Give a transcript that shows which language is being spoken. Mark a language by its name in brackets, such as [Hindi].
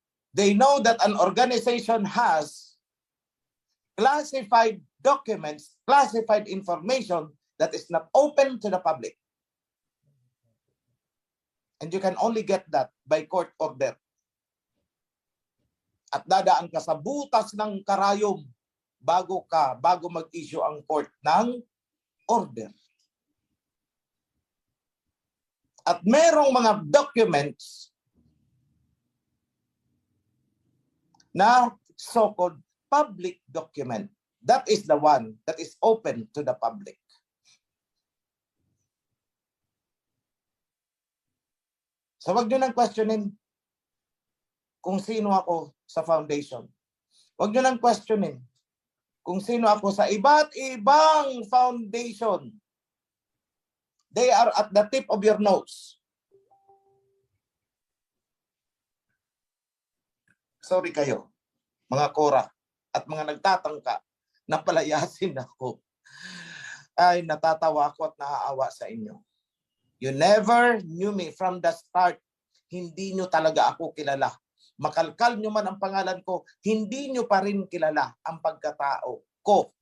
[English] They know that an organization has classified documents, classified information that is not open to the public. And you can only get that by court order. [Filipino] At dadaan ka sa butas ng karayom bago mag-issue ang court ng order. At merong mga documents na [English] so-called public document. That is the one that is open to the public. [Filipino] So wag nyo nang questionin kung sino ako sa foundation. Wag nyo nang questionin kung sino ako sa iba't ibang foundation. [English] They are at the tip of your nose. [Filipino] Sorry kayo, mga kora at mga nagtatangka na palayasin ako. Ay, natatawa ako at naaawa sa inyo. [English] You never knew me from the start. [Filipino] Hindi nyo talaga ako kilala. Makalkal nyo man ang pangalan ko, hindi nyo pa rin kilala ang pagkatao ko.